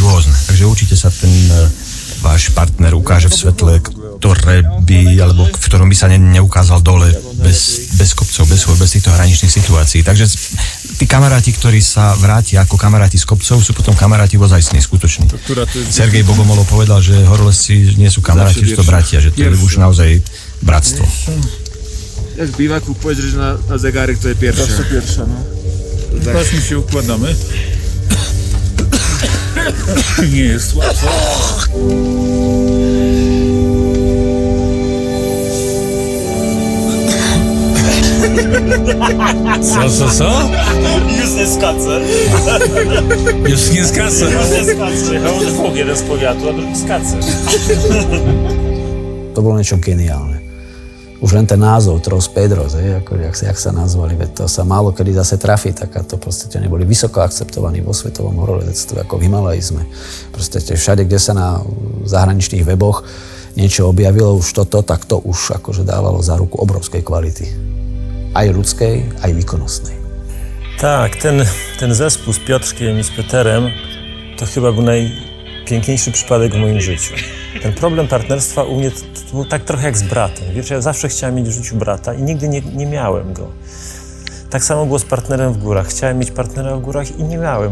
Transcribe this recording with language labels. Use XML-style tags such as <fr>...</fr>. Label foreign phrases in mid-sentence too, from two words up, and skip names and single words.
<sk>Takže určite sa ten váš partner ukáže v svetle, ktoré by, alebo v ktorom by sa neukázal dole bez kopcov, bez týchto hraničných situácií. Takže tí kamaráti, ktorí sa vrátia ako kamaráti z kopcov, sú potom kamaráti ozajstní, skutoční. Sergej Bogomolov povedal, že horolezci nie sú kamaráti, že to bratia, že to je už naozaj bratstvo.</sk> <pl>Jak w biwaku powiedzieć, że na zegarek to jest pierwsza. To jest pierwsza, no. Właśnie się układamy. Nie jest łatwo. Co? Już nie skacze. Już nie skacze. Już nie skacze. Ja może dwóch, jeden z powiatu, a drugi skacze.</pl> <sk>To bolo niečo geniálne. Už len ten názov Tros Pedros, jak sa nazvali, veď to sa málo kedy zase trafí, tak to proste neboli vysoko akceptovaní vo svetovom horolezectve, ako v Himalaji sme. Proste všade, kde sa na zahraničných weboch niečo objavilo, už toto, tak to už akože dávalo za ruku obrovskej kvality. Aj ľudskej, aj výkonnostnej.</sk> <pl>Tak, ten zespół z Piotrkiem i z Peterem to chyba był najpiękniejszy przypadek w moim życiu. Ten problem partnerstwa u mnie to był tak trochę jak z bratem. Wiesz, ja zawsze chciałem mieć w życiu brata i nigdy nie miałem go. Tak samo było z partnerem w górach. Chciałem mieć partnera w górach i nie miałem.</pl>